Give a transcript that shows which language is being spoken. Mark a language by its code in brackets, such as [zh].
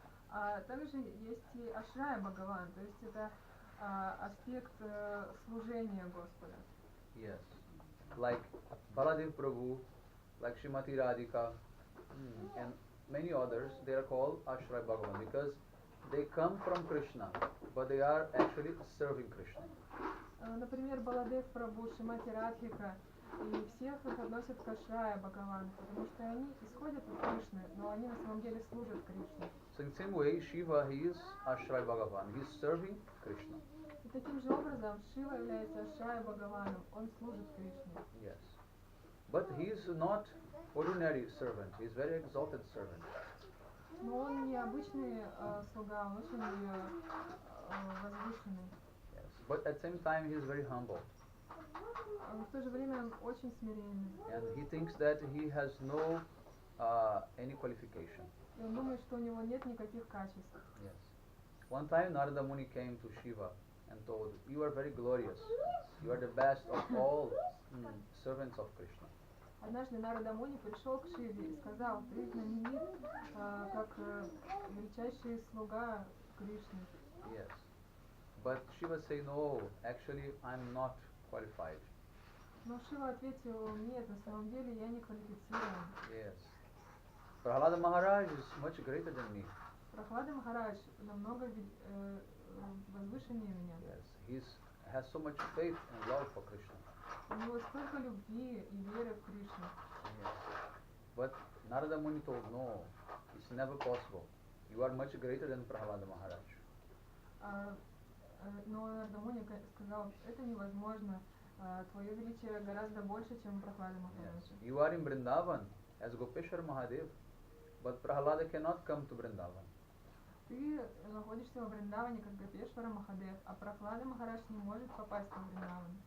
[ru] А также есть и Ашрая Бхагаван, то есть это аспект служения Господа. [en] Yes. Like Baladev Prabhu, like Srimati Radhika, and many others, they are called Ashray Bhagavan because they come from Krishna, but they are actually serving Krishna. [ru] Например, Баладев Прабhu, Шримати Радхика, и всех их относят к Ашрая Бхагаван, потому что они исходят от Кришны, но они на самом деле служат Кришне. [en] So in the same way, Shiva, he is Ashray Bhagavan, he is serving Krishna. [ru] И таким же образом Шива является Ашрая Бхагаваном, он служит Кришне. [en] Yes. But he is not ordinary servant, he is very exalted servant. [ru] Но он не обычный слуга, он очень возвышенный. [en] Yes. But at the same time, he is very humble. [ru] В то же время он очень смиренный. [en] And he thinks that he has no any qualification. [ru] И он думает, что у него нет никаких качеств. [en] Yes. One time Narada Muni came to Shiva and told, "You are very glorious. You are the best of all servants of Krishna." [ru] Однажды Нарада Муни пришел к Шиве и сказал: ты знаменит как величайший слуга Кришны. [en] Yes. But Shiva said, "No, actually I'm not qualified." [ru] Но Шива ответил: нет, на самом деле я не квалифицирован. [en] Yes. Prahlada Maharaj is much greater than me. [ru] Прохлада Махарадж намного возвышеннее меня. [en] Yes. He has so much faith and love for Krishna. [ru] У него столько любви и веры в Кришну. [en] Yes. But Narada Muni told, "No, it's never possible. You are much greater than Prahlada Maharaj." [ru] Но Нарада Муни сказал: это невозможно. Твое величие гораздо больше, чем у Прохлады Махараджа. [en] Yes. You are in Vrindavan as Gopeshwar Mahadev, but Prahlada cannot come to Vrindavan. [ru] Ты находишься во Вриндаване как Гопешвара Махадев, а Прохлада Махарадж не может попасть во Вриндаван.